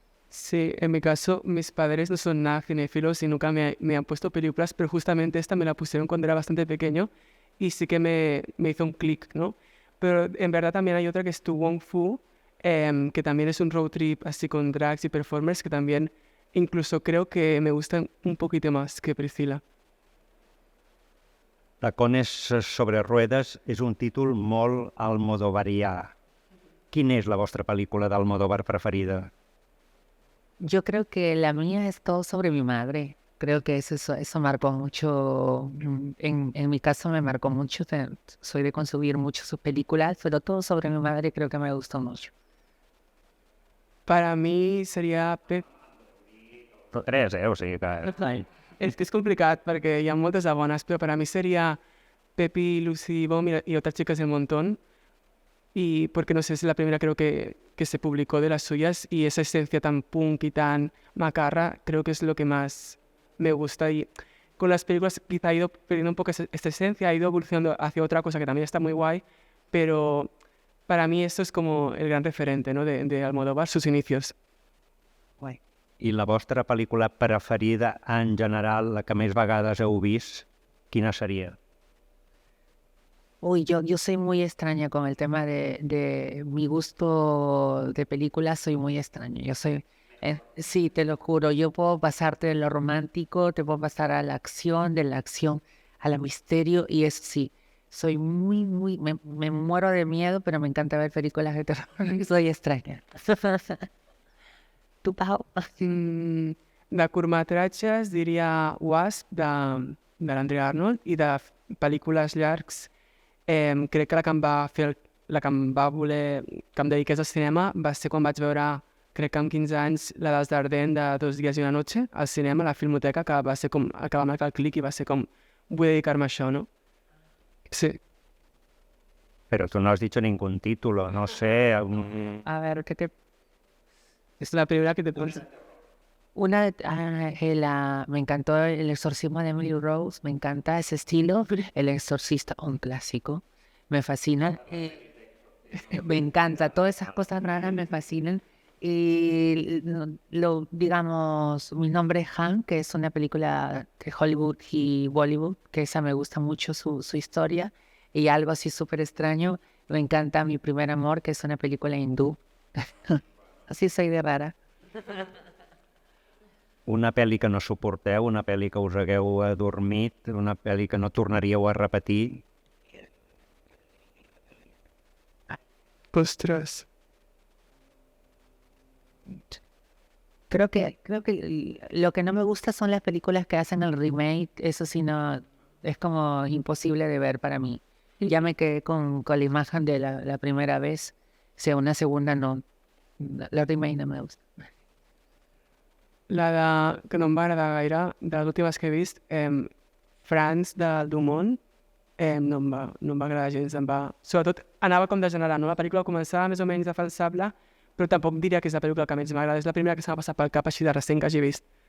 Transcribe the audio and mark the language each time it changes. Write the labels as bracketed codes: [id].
[es] Sí, en mi caso, mis padres no son nada cinéfilos y nunca me han puesto películas, pero justamente esta me la pusieron cuando era bastante pequeño y sí que me hizo un clic, ¿no? Pero en verdad también hay otra que es Tu Wong Fu, que también es un road trip así con drags y performers, que también incluso creo que me gustan un poquito más que Priscilla. [ca] Tacones sobre ruedes és un títol molt almodovarià. Quina és la vostra pel·lícula d'Almodóvar preferida? [es] Yo creo que la mía es Todo sobre mi madre. Creo que eso marcó mucho, en mi caso me marcó mucho. Soy de consumir mucho sus películas, pero Todo sobre mi madre creo que me gustó mucho. Para mí seria... [ca] Tres, o sigui que... És que és complicat perquè hi ha moltes de bones, però per a mi seria Pepi, Lucy Bom y Otras chicas del montón. [es] Y porque no sé, es la primera creo que se publicó de las suyas y esa esencia tan punk y tan macarra creo que es lo que más me gusta. Y con las películas quizá ha ido perdiendo un poco esta esencia, ha ido evolucionando hacia otra cosa que también está muy guay, pero para mí esto es como el gran referente, ¿no? de Almodóvar, sus inicios. Guay. [ca] I la vostra pel·lícula preferida en general, la que més vegades heu vist, quina seria? [es] Uy, yo soy muy extraña con el tema de mi gusto de películas, soy muy extraña. Yo soy, sí, te lo juro, yo puedo pasarte de lo romántico, te puedo pasar a la acción, de la acción a la misterio, y es sí, soy me muero de miedo, pero me encanta ver películas de terror, soy extraña. ¿Tú, Pau? [ca] De curtmetratges diria Wasp, de l'Andrea Arnold, i de pel·lícules llargs crec que la que em dediqués al cinema va ser quan vaig veure, crec que amb 15 anys, la dels Dardenne de Dos dies i una noche al cinema, a la Filmoteca, que va ser com, que va marcar el clic i va ser com, vull dedicar-me a això, no? Sí. [es] Pero tú no has dicho ningún título, no sé. A ver, ¿qué te...? Es la primera que te pones. Me encantó El exorcismo de Emily Rose, me encanta ese estilo, El exorcista, un clásico, me fascina, me encanta, todas esas cosas raras me fascinan. Y digamos, Mi nombre es Han, que es una película de Hollywood y Bollywood, que esa me gusta mucho su historia, y algo así súper extraño, me encanta Mi primer amor, que es una película hindú, así soy de rara. [ca] Una pel·li que no suporteu, una pel·li que us hagueu adormit, una pel·li que no tornaríeu a repetir. Ostres. [es] Creo que lo que no me gusta son las películas que hacen el remake, eso sí no, es como imposible de ver para mí. Ya me quedé con la imagen de la primera vez, o sea, una segunda no, la remake no me gusta. [ca] Que no em va agradar gaire, de les últimes que he vist, France del Dumont, no em va agradar gens, Sobretot anava com degenerant, no? La pel·lícula començava més o menys defensable, però tampoc diria que és la pel·lícula que menys m'agrada, és la primera que s'ha passat pel cap així de recent que hagi vist.